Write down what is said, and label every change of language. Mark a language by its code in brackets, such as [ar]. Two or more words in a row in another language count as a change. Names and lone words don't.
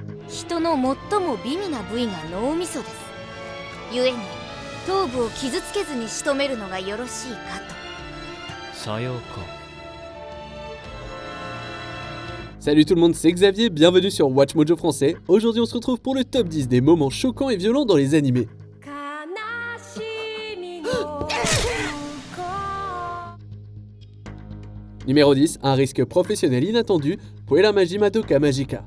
[ja] 人の最も美味な部位が脳みそです。ゆえに頭部を傷つけずに仕留めるのがよろしいかと。さようか。 [fr] Salut tout le monde, c'est Xavier, bienvenue sur Watch Mojo Français. Aujourd'hui on se retrouve pour le top 10 des moments choquants et violents dans les animés. Numéro 10, un risque professionnel inattendu, Puella Magi Madoka Magica.